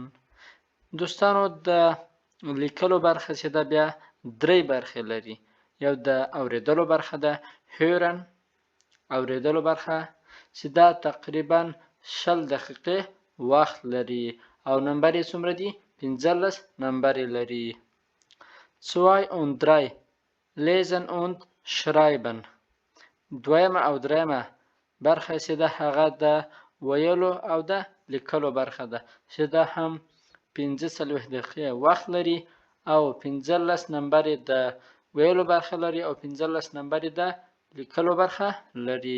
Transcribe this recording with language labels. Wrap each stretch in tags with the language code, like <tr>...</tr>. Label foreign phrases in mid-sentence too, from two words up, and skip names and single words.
<ps>دوستانو، د لیکلو برخه چې ده بیا درې برخې لري. یو د اوریدلو برخه ده، هورن، اوریدلو برخه چې دا تقریبا 20 دقیقې وخت لري او نمبر یې څومره دي؟ 15 نمبر لري.</ps> <de>2 und 3 lesen und schreiben،</de> <ps>دویمه او دریمه برخه چې ده هغه د ویلو او د لیکلو برخه ده چې ده هم 45 دقیقې وخت لري او 15 نمبر د ویلو برخه لري او 15 نمبر د لیکلو برخه لري.</ps>